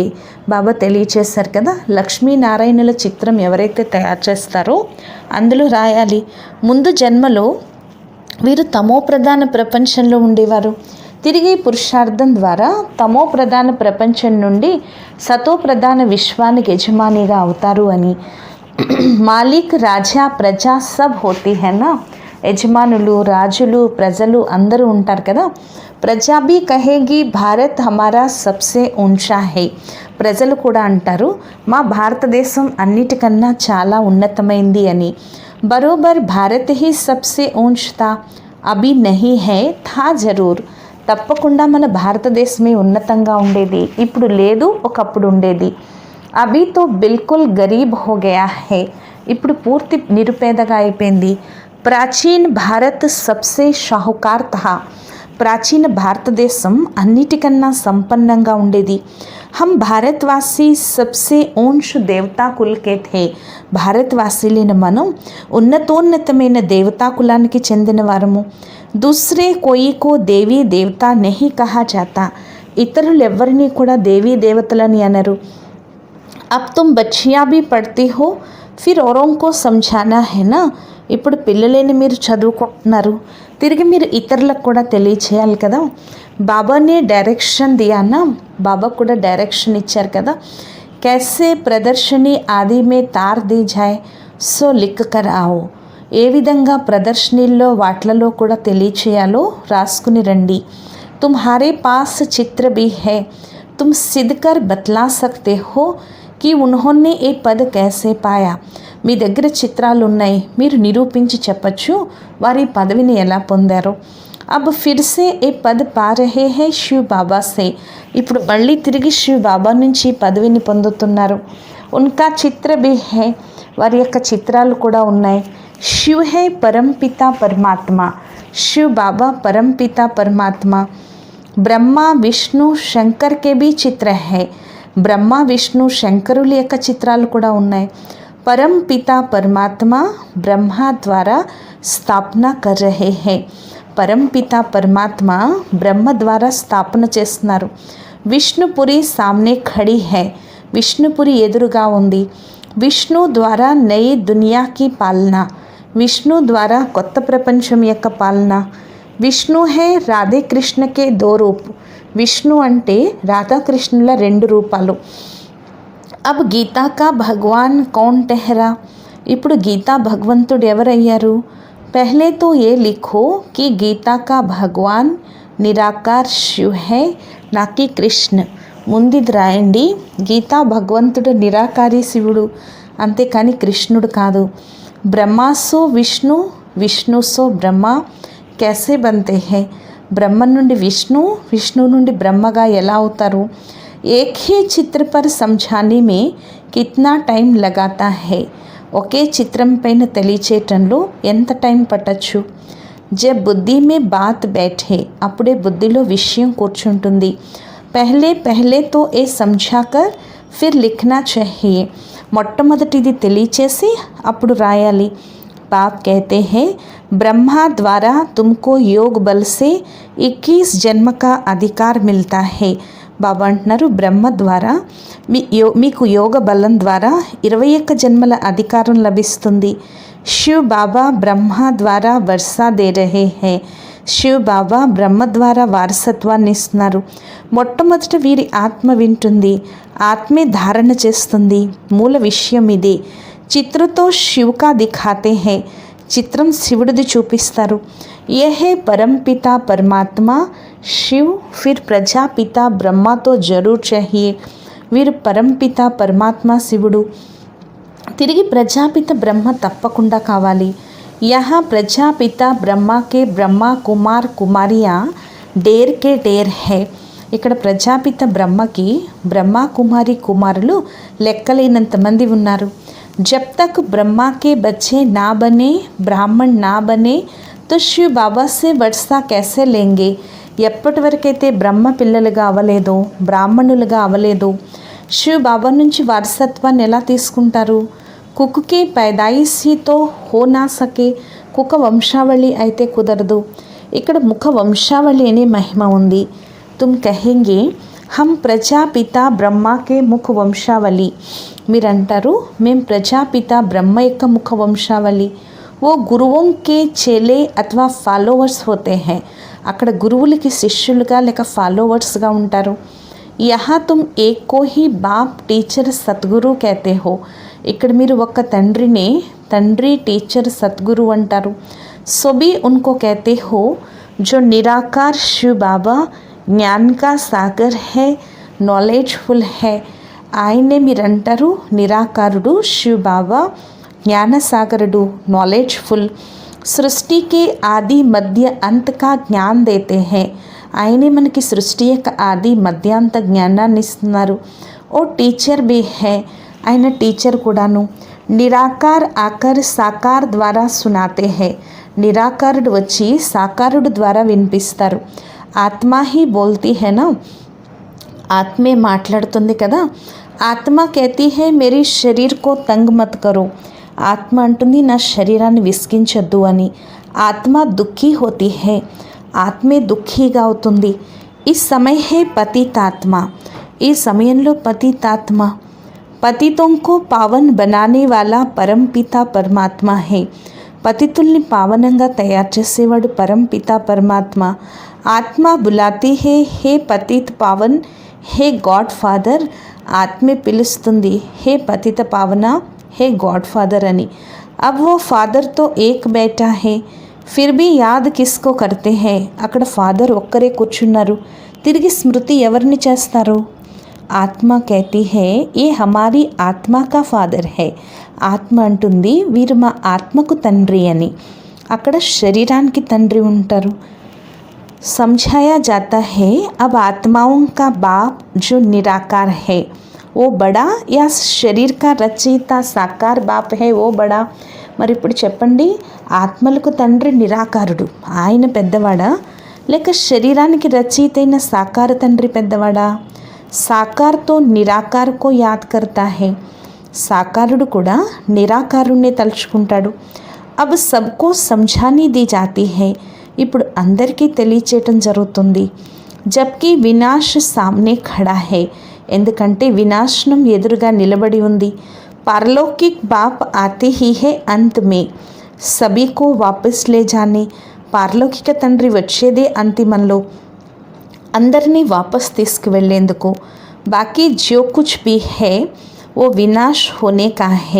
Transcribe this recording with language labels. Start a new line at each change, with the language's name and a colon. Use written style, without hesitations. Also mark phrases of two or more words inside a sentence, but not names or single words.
Telugu: బాబా తెలియచేశారు కదా, లక్ష్మీనారాయణుల చిత్రం ఎవరైతే తయారు చేస్తారో అందులో రాయాలి, ముందు జన్మలో వీరు తమో ప్రధాన ప్రపంచంలో ఉండేవారు, తిరిగి పురుషార్థం ద్వారా తమో ప్రధాన ప్రపంచం నుండి సతో ప్రధాన విశ్వానికి యజమానిగా అవుతారు అని.
Hindi: मालिक राजा प्रजा सब होती है ना.
Telugu: యజమానులు, రాజులు, ప్రజలు అందరూ ఉంటారు కదా.
Hindi: प्रजा भी कहेगी भारत हमारा सबसे ऊँचा है.
Telugu: ప్రజలు కూడా అంటారు మా భారతదేశం అన్నిటికన్నా చాలా ఉన్నతమైంది అని.
Hindi: बरोबर भारत ही सबसे ऊँच था, अभी नहीं है, था ज़रूर.
Telugu: తప్పకుండా మన భారతదేశమే ఉన్నతంగా ఉండేది, ఇప్పుడు లేదు, ఒకప్పుడు ఉండేది.
Hindi: अभी तो बिल्कुल गरीब हो गया है.
Telugu: ఇప్పుడు పూర్తి నిరుపేదగా అయిపోయింది.
Hindi: प्राचीन भारत सबसे साहूकार था.
Telugu: ప్రాచీన భారతదేశం అన్నిటికన్నా సంపన్నంగా ఉండేది.
Hindi: हम भारतवासी सबसे ऊँच देवता कुल के थे.
Telugu: భారత్వాసీలైన మనం ఉన్నతోన్నతమైన దేవతా కులానికి చెందిన వారము.
Hindi: दूसरे कोई को देवी देवता नहीं कहा जाता.
Telugu: ఇతరులు ఎవరిని కూడా దేవీ దేవతలని అనరు.
Hindi: अब तुम बच्चियाँ भी పढ़ती हो, फिर औरों को समझाना है ना.
Telugu: ఇప్పుడు పిల్లలేని మీరు చదువుకుంటున్నారు, తిరిగి మీరు ఇతరులకు కూడా తెలియచేయాలి కదా.
Hindi: बाबा ने डायरेक्शन दिया ना.
Telugu: బాబా కూడా డైరెక్షన్ ఇచ్చారు కదా.
Hindi: कैसे प्रदर्शनी आदि में तार दी जाए सो लिख कर आओ.
Telugu: ఏ విధంగా ప్రదర్శనీల్లో వాట్లలో కూడా తెలియచేయాలో రాసుకుని రండి.
Hindi: तुम्हारे पास चित्र भी है, तुम सिद्ध कर बतला सकते हो कि उन्होंने ये पद कैसे पाया.
Telugu: మీ దగ్గర చిత్రాలు ఉన్నాయి, మీరు నిరూపించి చెప్పచ్చు వారి పదవిని ఎలా పొందారో.
Hindi: अब फिर से ये पद पा रहे हैं शिव बाबा से.
Telugu: ఇప్పుడు మళ్ళీ తిరిగి శివ్ బాబా నుంచి పదవిని పొందుతున్నారు.
Hindi: उनका चित्र भी है,
Telugu: వారి యొక్క చిత్రాలు కూడా ఉన్నాయి.
Hindi: शिव है परमपिता परमात्मा. शिव बाबा परमपिता परमात्मा. ब्रह्मा विष्णु शंकर के भी चित्र हैं.
Telugu: బ్రహ్మ విష్ణు శంకరుల యొక్క చిత్రాలు కూడా ఉన్నాయి.
Hindi: परम पिता परमात्मा ब्रह्मा द्वारा स्थापना कर रहे हैं.
Telugu: పరం పిత పరమాత్మ బ్రహ్మ ద్వారా స్థాపన చేస్తున్నారు.
Hindi: विष्णुपुरी सामने खड़ी है.
Telugu: విష్ణుపురి ఎదురుగా ఉంది.
Hindi: विष्णु द्वारा नई दुनिया की पालना.
Telugu: విష్ణు ద్వారా కొత్త ప్రపంచం యొక్క పాలన.
Hindi: विष्णु है राधे कृष्ण के दो रूप.
Telugu: విష్ణు అంటే రాధాకృష్ణుల రెండు రూపాలు.
Hindi: अब गीता का भगवान कौन ठहरा.
Telugu: ఇప్పుడు గీతా భగవంతుడు ఎవరయ్యారు.
Hindi: पहले तो ये लिखो कि गीता का भगवान निराकार शिव है ना कि कृष्ण.
Telugu: ముందుది రాయండి, గీతా భగవంతుడు నిరాకారి శివుడు, అంతేకాని కృష్ణుడు కాదు.
Hindi: ब्रह्मा सो विष्णु, विष्णु सो ब्रह्मा कैसे बनते हैं.
Telugu: బ్రహ్మ నుండి విష్ణు, విష్ణు నుండి బ్రహ్మగా ఎలా అవుతారు.
Hindi: एक ही चित्र पर समझाने में कितना टाइम लगाता है
Telugu: ఒకే చిత్రం పైన తెలియచేయటంలో ఎంత టైం పట్టచ్చు.
Hindi: जब बुद्धि में बात बैठे
Telugu: అప్పుడే బుద్ధిలో విషయం కూర్చుంటుంది.
Hindi: पहले पहले तो ये समझाकर फिर लिखना चाहिए
Telugu: మొట్టమొదటిది తెలియచేసి అప్పుడు రాయాలి.
Hindi: बाप कहते हैं ब्रह्मा द्वारा तुमको योग बल से 21 जन्म का अधिकार मिलता है.
Telugu: బాబా అంటున్నారు బ్రహ్మ ద్వారా మీకు యోగ బలం ద్వారా 21 జన్మల అధికారం లభిస్తుంది.
Hindi: शिव बाबा ब्रह्मा द्वारा वर्सा दे रहे हैं.
Telugu: శివ్ బాబా బ్రహ్మ ద్వారా వారసత్వాన్ని ఇస్తున్నారు. మొట్టమొదట వీరి ఆత్మ వింటుంది, ఆత్మే ధారణ చేస్తుంది. మూల విషయం ఇదే.
Hindi: चित्र तो शिव का दिखाते हैं
Telugu: చిత్రం శివుడిది చూపిస్తారు.
Hindi: ये है परमपिता परमात्मा शिव फिर प्रजापिता ब्रह्मा तो ज़रूर चाहिए.
Telugu: వీరు పరంపిత పరమాత్మ శివుడు, తిరిగి ప్రజాపిత బ్రహ్మ తప్పకుండా కావాలి.
Hindi: यहाँ प्रजापिता ब्रह्मा के ब्रह्मा कुमार कुमारियाँ ढेर के ढेर हैं.
Telugu: ఇక్కడ ప్రజాపిత బ్రహ్మకి బ్రహ్మ కుమారి కుమారులు లెక్కలేనంత మంది ఉన్నారు.
Hindi: जब तक ब्रह्मा के बच्चे ना बने ब्राह्मण ना बने तो शिव बाबा से वर्षा कैसे लेंगे.
Telugu: ఎప్పటి వరకైతే బ్రహ్మ పిల్లలుగా అవ్వలేదో బ్రాహ్మణులుగా అవ్వలేదో శివ్ బాబా నుంచి వారసత్వాన్ని ఎలా తీసుకుంటారు.
Hindi: కుక్కి पैदाइशी हो ना सके
Telugu: కుక్క వంశావళి అయితే కుదరదు. ఇక్కడ ముఖ వంశావళి అనే మహిమ ఉంది.
Hindi: तुम कहेंगे हम प्रजापिता ब्रह्मा के मुख वंशावली.
Telugu: మీరంటారు మేము ప్రజాపిత బ్రహ్మ యొక్క ముఖ వంశావళి.
Hindi: वो गुरुओं के चेले अथवा फॉलोवर्स होते हैं.
Telugu: అక్కడ గురువులకి శిష్యులుగా లేక ఫాలోవర్స్గా ఉంటారు.
Hindi: यहाँ तुम एक को ही बाप टीचर सद्गुरु कहते हो.
Telugu: ఇక్కడ మీరు ఒక్క తండ్రినే తండ్రి టీచర్ సద్గురు అంటారు.
Hindi: सो भी उनको कहते हो जो निराकार शिव बाबा ज्ञान का सागर है नॉलेजफुल है.
Telugu: ఆయనే మీరంటారు నిరాకారుడు శివ్ బాబా జ్ఞానసాగరుడు నాలెడ్జ్ఫుల్.
Hindi: सृष्टि के आदि मध्य अंत का ज्ञान देते हैं.
Telugu: ఆయనే మనకి సృష్టి యొక్క ఆది మధ్యాంత జ్ఞానాన్ని ఇస్తున్నారు.
Hindi: वो टीचर भी है,
Telugu: ఆయన టీచర్ కూడాను.
Hindi: निराकार आकर साकार द्वारा सुनाते हैं.
Telugu: నిరాకారుడు వచ్చి సాకారుడు ద్వారా వినిపిస్తారు.
Hindi: आत्मा ही बोलती है ना,
Telugu: ఆత్మే మాట్లాడుతుంది కదా.
Hindi: ఆత్మ कहती है मेरी शरीर को तंग मत करो.
Telugu: ఆత్మ అంటుంది నా శరీరాన్ని విసిగించొద్దు అని.
Hindi: आत्मा दुःखी होती है,
Telugu: ఆత్మే దుఃఖీగా అవుతుంది.
Hindi: इस समय है पतितात्मा,
Telugu: ఈ సమయంలో పతితాత్మ.
Hindi: पतितों को पावन बनाने वाला परमपिता परमात्मा है.
Telugu: పతితుల్ని పావనంగా తయారు చేసేవాడు పరంపిత పరమాత్మ.
Hindi: आत्मा बुलाती है हे पतित पावन हे
English: God Father.
Telugu: ఆత్మే పిలుస్తుంది హే పతిత పావన హే
English: God Father
Telugu: అని.
Hindi: అబ్ वो फादर तो एक बैठा है फिर भी याद किसको करते हैं.
Telugu: అక్కడ ఫాదర్ ఒక్కరే కూర్చున్నారు, తిరిగి స్మృతి ఎవరిని చేస్తారు.
Hindi: ఆత్మ कहती है ये हमारी आत्मा का फादर है.
Telugu: ఆత్మ అంటుంది వీరు మా ఆత్మకు తండ్రి అని. అక్కడ శరీరానికి తండ్రి ఉంటారు.
Hindi: समझाया जाता है अब आत्माओं का बाप जो निराकार है वो बड़ा या शरीर का रचयिता साकार बाप है वो बड़ा.
Telugu: మరి ఇప్పుడు చెప్పండి, ఆత్మలకు తండ్రి నిరాకారుడు ఆయన పెద్దవాడా లేక శరీరానికి రచయితైన సాకార తండ్రి పెద్దవాడా.
Hindi: साकार तो निराकार को याद करता है.
Telugu: సాకారుడు కూడా నిరాకారుణ్ణి తలుచుకుంటాడు.
Hindi: अब सबको समझानी दी जाती है.
Telugu: ఇప్పుడు అందరికీ తెలియచేయటం జరుగుతుంది.
Hindi: जबकि विनाश सामने खड़ा है.
Telugu: ఎందుకంటే వినాశనం ఎదురుగా నిలబడి ఉంది.
Hindi: पारलौकिक बाप आते ही हैं अंत में सभी को वापस ले जाने.
Telugu: పారలౌకిక తండ్రి వచ్చేదే అంతిమంలో అందరినీ వాపస్ తీసుకువెళ్ళేందుకు.
Hindi: बाकी जो कुछ भी है वो विनाश होने का है.